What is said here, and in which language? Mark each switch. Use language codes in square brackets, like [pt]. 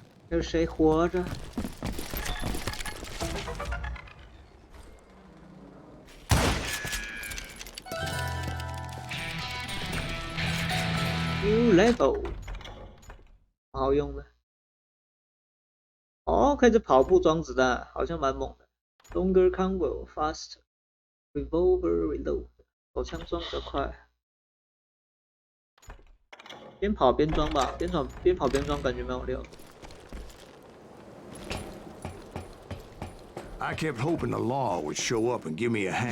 [zh] 有谁活着？ [en] New level， [zh] 好用的。哦，可以跑步装子弹，好像蛮猛的。 [en] Longer combo, faster, revolver reload， [zh] 手枪装比较快。边跑边装吧，边跑边装感觉蛮有料。 [en] I kept hoping the law would show up and give me a hand.